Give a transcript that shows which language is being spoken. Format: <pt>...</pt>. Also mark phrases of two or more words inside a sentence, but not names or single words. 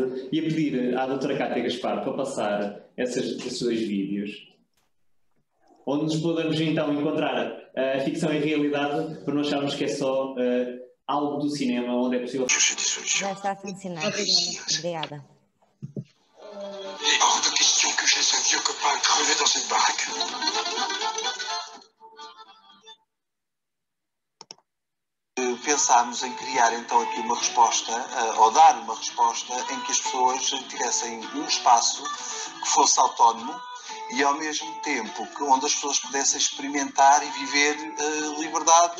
<pt>E a pedir à doutora Cátia Gaspar para passar esses dois vídeos, onde nos podemos então encontrar a ficção e a realidade, para não acharmos que é só algo do cinema, onde é possível... Já está a funcionar. Obrigada.</pt> <fr>Il est hors de question que je laisse un vieux copain crever dans cette baraque.</fr> <pt>Pensámos em criar então aqui uma resposta, ou dar uma resposta em que as pessoas tivessem um espaço que fosse autónomo e ao mesmo tempo onde as pessoas pudessem experimentar e viver liberdade.</pt>